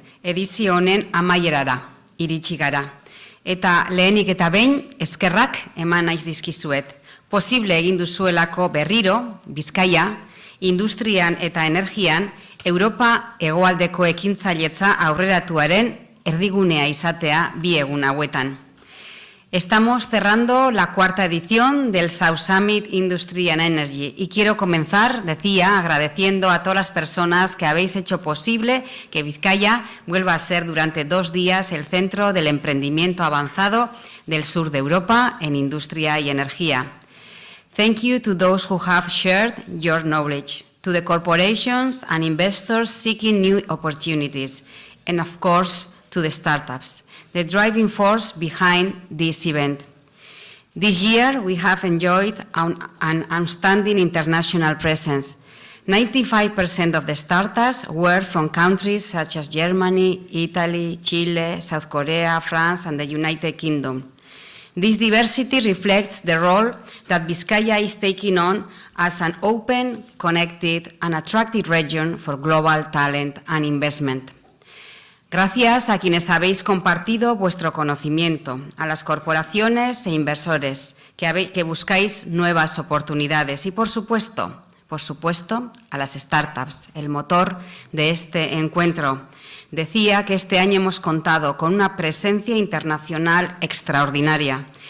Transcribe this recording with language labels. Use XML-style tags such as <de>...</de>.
<eu>edizio honen amaierara iritsi gara. Eta lehenik eta behin eskerrak eman naiz dizkizuet. Posible egin duzuelako berriro, Bizkaia, industrian eta energian, Europa hegoaldeko ekintzailetza aurreratuaren erdigunea izatea 2 egun hauetan.</eu> <es>Estamos cerrando la 4ª edición del South Summit Industry and Energy y quiero comenzar, decía, agradeciendo a todas las personas que habéis hecho posible que Vizcaya vuelva a ser durante 2 días el centro del emprendimiento avanzado del sur de Europa en industria y energía.</es> <en>Thank you to those who have shared your knowledge, to the corporations and investors seeking new opportunities, and of course, to the startups, the driving force behind this event. This year, we have enjoyed an outstanding international presence. 95% of the startups were from countries such as Germany, Italy, Chile, South Korea, France, and the United Kingdom. This diversity reflects the role that Vizcaya is taking on as an open, connected, and attractive region for global talent and investment.</en> <es>Gracias a quienes habéis compartido vuestro conocimiento, a las corporaciones e inversores que buscáis nuevas oportunidades y, por supuesto, a las startups, el motor de este encuentro. Decía que este año hemos contado con una presencia internacional extraordinaria.</es>